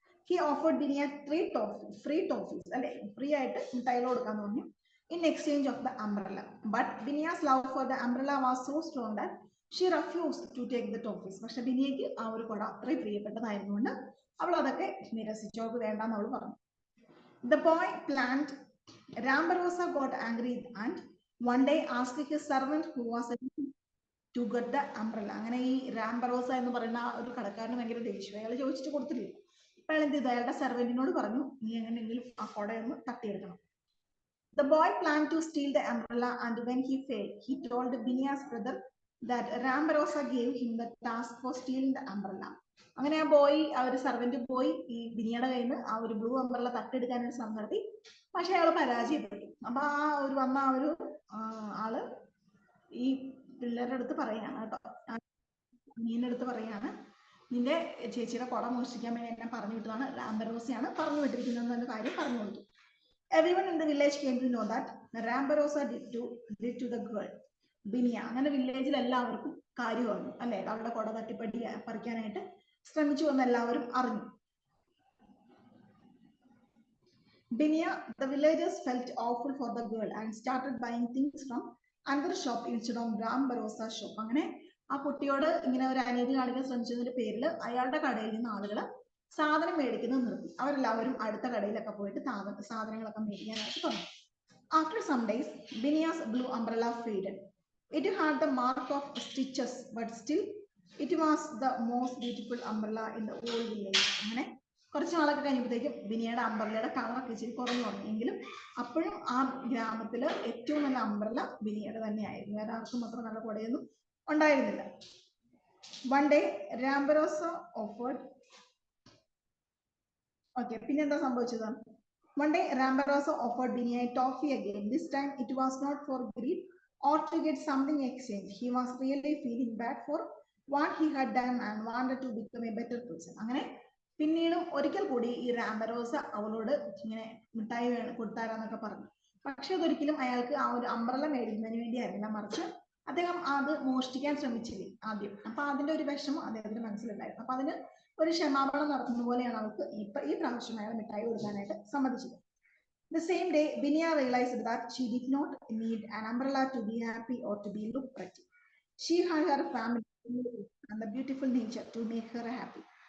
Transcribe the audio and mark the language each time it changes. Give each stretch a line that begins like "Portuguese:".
English: he offered ബിനിയ 3 free toffees
Malayalam: അല്ലെ, free ആയിട്ട് മിഠായികൾ കൊടുക്കാന്ന് പറഞ്ഞു,
English: In exchange of the umbrella. But Biniya's love for the umbrella was so strong that she refused to take the toffees.
Malayalam: പക്ഷെ ബിനിയക്ക് ആ ഒരു കൊട അത്രയും പ്രിയപ്പെട്ടതായിരുന്നുകൊണ്ട് അവൾ അതൊക്കെ നിരസിച്ചു, അവൾക്ക് വേണ്ടെന്ന് അവൾ പറഞ്ഞു.
English: The boy planned. Ram Bharosa got angry and One day asked his servant who was to get the umbrella.
Malayalam: അങ്ങനെ ഈ റാംബറോസ എന്ന് പറയുന്ന ഒരു കടക്കാരന് ഭയങ്കര ദേഷ്യം. അയാൾ ചോദിച്ചിട്ട് കൊടുത്തില്ല. അപ്പൊ അയാൾ എന്ത് ചെയ്തു? അയാളുടെ സെർവന്റിനോട് പറഞ്ഞു, നീ എങ്ങനെയെങ്കിലും ആ കൊടയൊന്ന് തട്ടിയെടുക്കണം.
English: The boy planned to steal the umbrella, and when he failed, he told Binia's brother that Rambarosa gave him the task for stealing the umbrella.
Malayalam: അങ്ങനെ ആ ബോയ്, ആ ഒരു സെർവന്റ് പോയി ഈ ബിനിയുടെ കയ്യിൽ നിന്ന് ആ ഒരു ബ്ലൂ അംബ്രല്ല തട്ടിയെടുക്കാനൊരു ശ്രമം നടത്തി. പക്ഷെ അയാൾ പരാജയപ്പെട്ടു. അപ്പൊ ആ ഒരു വന്ന ആ ഒരു ആള് ഈ പിള്ളേരുടെ അടുത്ത് പറയാണ് കേട്ടോ, മീൻ്റെ അടുത്ത് പറയാണ്, നിന്റെ ചേച്ചിയുടെ കുട മോഷ്ടിക്കാൻ വേണ്ടി എന്നെ പറഞ്ഞു വിട്ടതാണ്, റാംബറോസയാണ് പറഞ്ഞു വിട്ടിരിക്കുന്നത് എന്ന കാര്യം പറഞ്ഞു കൊടുത്തു.
English: Everyone in the village came to know that Rambarosa did to the girl Binia.
Malayalam: അങ്ങനെ വില്ലേജിൽ എല്ലാവർക്കും കാര്യം അറിഞ്ഞു അല്ലെ, അവളുടെ കുട പറിക്കാനായിട്ട് ശ്രമിച്ചു എന്ന് എല്ലാവരും അറിഞ്ഞു.
English: Binia, the villagers felt awful for the girl and started buying things from another shop instead of Rambarosa shop.
Malayalam: അങ്ങനെ ആ കുട്ടിയോട് ഇങ്ങനെ ഒരു അനീതി കാണിക്കാൻ ശ്രമിച്ചതിന്റെ പേരിൽ അയാളുടെ കടയിൽ നിന്ന് ആളുകൾ സാധനം മേടിക്കുന്നത് നിർത്തി. അവരെല്ലാവരും അടുത്ത കടയിലൊക്കെ പോയിട്ട് സാധനങ്ങളൊക്കെ മേടിക്കാനായിട്ട് തുടങ്ങി.
English: After some days, Binia's blue umbrella faded. It had the mark of stitches, but still it was the most beautiful umbrella in the whole village.
Malayalam: അങ്ങനെ കുറച്ച് നാളൊക്കെ കഴിഞ്ഞപ്പോഴത്തേക്കും ബിനിയുടെ അംബ്രല്ലയുടെ കളറൊക്കെ ഇച്ചിരി കുറഞ്ഞു തുടങ്ങി. എങ്കിലും അപ്പോഴും ആ ഗ്രാമത്തില് ഏറ്റവും നല്ല അംബ്രല്ല ബിനിയുടെ തന്നെയായിരുന്നു. വേറെ ആർക്കും മാത്രം നല്ല കുടയൊന്നും ഉണ്ടായിരുന്നില്ല.
English: One day, Rambarosa offered
Malayalam: പിന്നെന്താ സംഭവിച്ചത്?
English: One day, Rambarosa offered Binia a toffee again. This time, it was not for greed or to get something exchanged. He was really feeling bad for what he had done and wanted to become a better person.
Malayalam: അങ്ങനെ പിന്നീടും ഒരിക്കൽ കൂടി ഈ റാംബറോസ അവളോട് ഇങ്ങനെ മിഠായി കൊടുത്താരാന്നൊക്കെ പറഞ്ഞു. പക്ഷെ അതൊരിക്കലും അയാൾക്ക് ആ ഒരു അംബ്രല്ല മേടിക്കുന്നതിന് വേണ്ടിയായിരുന്നില്ല, മറിച്ച് അദ്ദേഹം അത് മോഷ്ടിക്കാൻ ശ്രമിച്ചില്ലേ ആദ്യം. അപ്പൊ അതിന്റെ ഒരു വിഷമം അദ്ദേഹത്തിന് മനസ്സിലുണ്ടായിരുന്നു. അപ്പൊ അതിന് ഒരു ക്ഷമാപണം നടത്തുന്ന പോലെയാണ് അവൾക്ക് ഈ പ്രാവശ്യം അയാൾ മിഠായി കൊടുക്കാനായിട്ട് സമ്മതിച്ചത്.
English: The same day, Binia realized that she did not need an umbrella to be happy or to be look pretty. She had her family and the beautiful nature to make her happy.